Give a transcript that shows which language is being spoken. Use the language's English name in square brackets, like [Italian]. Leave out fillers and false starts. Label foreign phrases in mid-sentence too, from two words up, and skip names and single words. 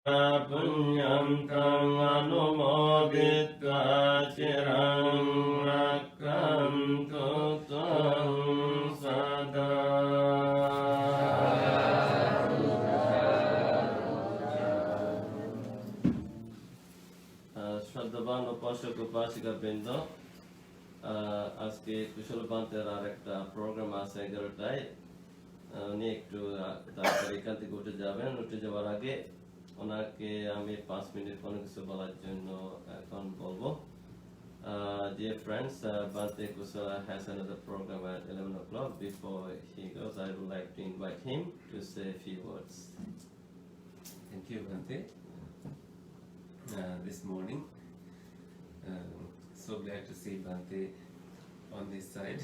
[Pali] Punyam tang anumoditva chirang rakkantu tvang sada. [Bangla] শ্রদ্ধাবান উপাসক উপাসিকা বৃন্দ, আজকে কুশল পান্তের আর একটা প্রোগ্রাম আছে 11টায়। উনি একটু তাড়াতাড়ি এখান থেকে উঠে যাবেন। উঠে যাওয়ার আগে ওনাকে আমি 5 মিনিট কোনো কিছু বলার জন্য এখন বলবো। [English] Dear friends, Bhante Kusala has another program at 11 o'clock. Before he goes, I would like to invite him to say a few words. Thank you, Bhante. This morning, so glad to see Bhante on this side.